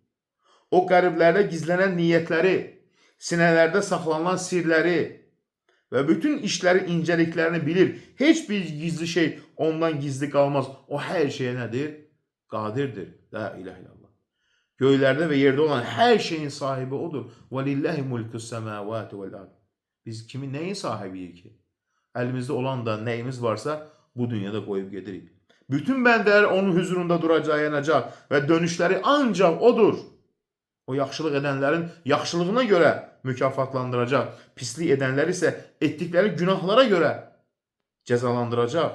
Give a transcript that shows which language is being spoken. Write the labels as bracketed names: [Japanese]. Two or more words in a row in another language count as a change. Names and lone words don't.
[Azerbaijani] O qəlblərdə gizlənən niyyətləri, sinələrdə saxlanılan sirləri və bütün işləri, incəliklərini bilir. Heç bir gizli şey ondan gizli qalmaz. O hər şeyə nədir? Qadirdir. [Arabic] لا إله إلا الله. [Azerbaijani] Göylərdə və yerdə olan hər şeyin sahibi odur. [Arabic] وَلِلَّهِ مُلْكُ السَّمَاوَاتِ وَالْأَرْضِ [Azerbaijani] Biz kimin nəyin sahibiyik ki? Əlimizdə olan da nəyimiz varsa bu dünyada qoyub gedirik. Bütün bəndələr onun huzurunda duracaq, yanacaq və dönüşləri ancaq odur. O yaxşılıq edənlərin yaxşılığına görə mükafatlandıracaq. Pislik edənlər isə etdikləri günahlara görə cəzalandıracaq.